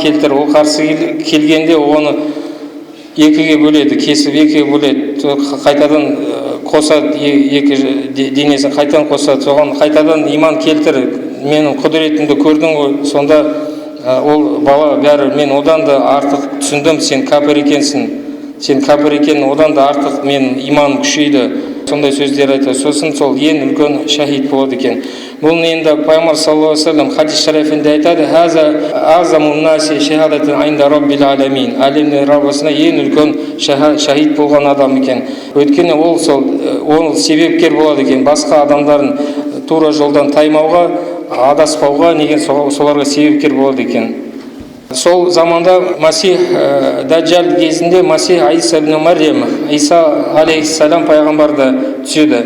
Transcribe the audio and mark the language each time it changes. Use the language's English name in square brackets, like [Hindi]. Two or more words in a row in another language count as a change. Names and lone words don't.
[Kazakh] келтір, ол қарсы келгенде оны екіге бөледі, кесіп екіге бөледі, қайтадан қосады, екі денесін қайтадан қосады, соған қайтадан иман келтір, менің құдіретімді көрдің ғой, сонда ол бала бәрі, мен одан да артық түсіндім, сен кәпір екенсің, сен кәпір екенің одан да артық мен иманым күшейді, сондай сөздер айтады. Сосын сол ең үлкен шахид болады екен. Бұл енді пайғамбар [Arabic] صلى الله عليه وسلم [Kazakh] хадис шарифінде айтады: [Arabic] "هذا أعظم الناس شهادة عند رب العالمين". [Kazakh] Әлемнің Раббысына ең үлкен шахид болған адам екен. Өйткені ол себепкер болады екен, басқа адамдардың тура жолдан таймауға, адаспауға, неге соларға себепкер болады екен. Сол заманда Масих Даджал кезінде Масих Иса ибн Марьям, Иса алейхиссалам пайғамбарды түседі.